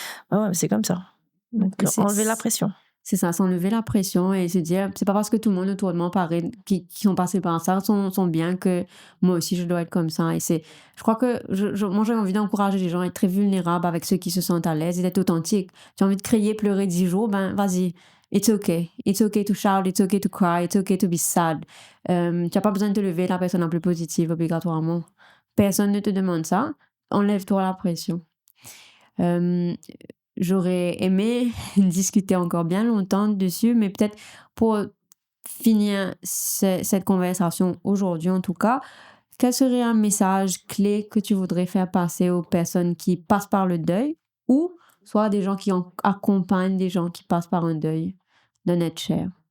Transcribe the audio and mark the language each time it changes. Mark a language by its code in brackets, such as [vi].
[fr] Ouais, c'est comme ça. Donc, enlever la pression. C'est ça, s'enlever la pression et se dire, c'est pas parce que tout le monde autour de moi qui sont passés par ça sont bien que moi aussi je dois être comme ça. Et je crois que moi j'ai envie d'encourager les gens à être très vulnérables avec ceux qui se sentent à l'aise et d'être authentiques. Tu as envie de crier, pleurer 10 jours, ben vas-y. [en] It's okay. It's okay to shout, it's okay to cry, it's okay to be sad. [fr] Tu n'as pas besoin de te lever la personne la plus positive obligatoirement. Personne ne te demande ça. Enlève-toi la pression. J'aurais aimé discuter encore bien longtemps dessus, mais peut-être pour finir cette conversation aujourd'hui en tout cas, quel serait un message clé que tu voudrais faire passer aux personnes qui passent par le deuil ou soit des gens qui accompagnent des gens qui passent par un deuil d'un être cher?